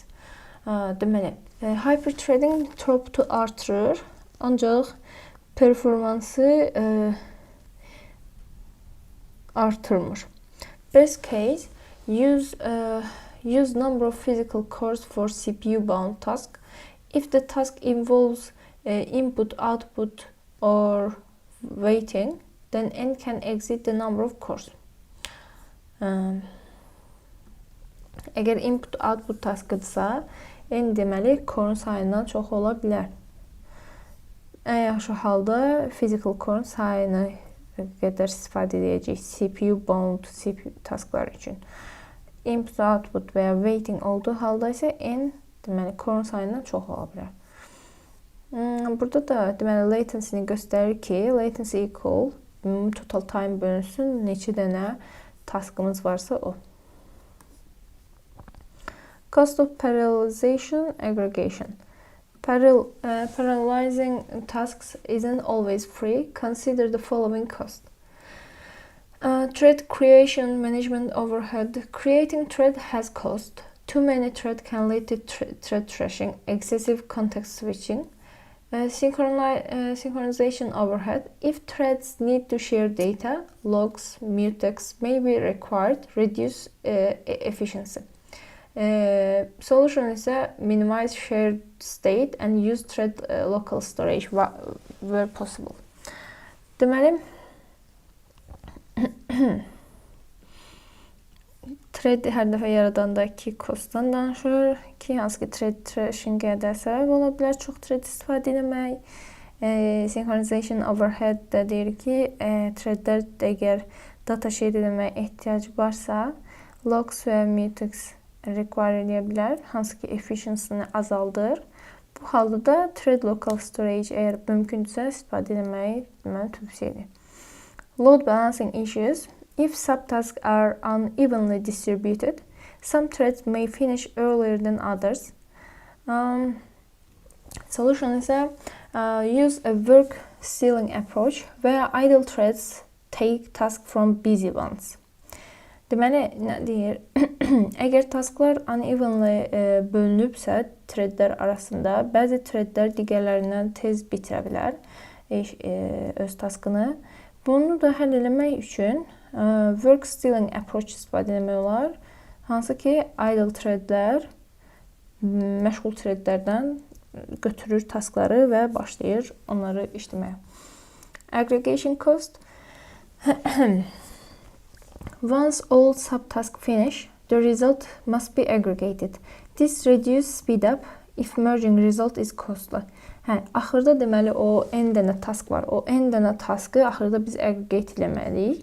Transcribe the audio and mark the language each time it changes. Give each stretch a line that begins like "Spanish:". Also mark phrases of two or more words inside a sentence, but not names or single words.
Azerbaijani: Deməli,
English: hyperthreading throughputu
Azerbaijani: artırır, ancaq performansı artırmır.
English: Best case, use number of physical cores for CPU-bound task. If the task involves input, output, or waiting, then n can exceed the number of cores.
Azerbaijani: Əgər
English: input-output taskıdırsa,
Azerbaijani: n deməli core'un sayından çox ola bilər. Ən yaxşı halda
English: physical core'un
Azerbaijani: sayını qədər istifadə edəcək
English: CPU-bound CPU tasklar
Azerbaijani: üçün.
English: Input, output
Azerbaijani: və ya waiting olduğu halda isə n deməli core'un sayından çox ola bilər. Burada da deməli latency-ni göstərir ki,
English: latency equal total time
Azerbaijani: bölünsün neçə dənə taskımız varsa o.
English: Cost of parallelization aggregation. Parallelizing tasks isn't always free. Consider the following cost. Thread creation, management overhead. Creating thread has cost. Too many threads can lead to thread thrashing, excessive context switching. Synchronization overhead. If threads need to share data, logs, mutex may be required, reduce efficiency. Solution isə minimize shared state and use thread local storage where possible.
Azerbaijani: Deməli, thread hər dəfə yaradandakı costdan danışır ki, hansı ki
English: thread thrashing-ə
Azerbaijani: də səbəb ola bilər, çox thread istifadə etmək.
English: Synchronization overhead
Azerbaijani: də deyir ki, threadlər əgər
English: data share
Azerbaijani: etməyə ehtiyac varsa, logs və
English: mutex require
Azerbaijani: edə bilər, hansı ki efficiency-ni azaldır. Bu halda da
English: thread local storage
Azerbaijani: əgər mümkündürsə istifadə etməyi tövsiyə edir.
English: Load balancing issues. If subtasks are unevenly distributed, some threads may finish earlier than others. Solution isə use a work stealing approach where idle threads take task from busy ones.
Azerbaijani: Deməli, nə deyir? Əgər
English: tasklar unevenly
Azerbaijani: bölünübsə threadlər arasında, bəzi threadlər digərlərindən tez bitirə bilər öz taskını. Bunu da həll etmək üçün
English: work stealing approach
Azerbaijani: istifadə etmək olar. Hansı ki,
English: idle threadlər
Azerbaijani: məşğul threadlərdən götürür taskları və başlayır onları işləməyə.
English: Aggregation cost. Once all subtasks finish, the result must be aggregated. This reduces speed up if merging result is costly.
Azerbaijani: Axırda deməli o n dənə task var. O n dənə taskı axırda biz aggregate etməliyik.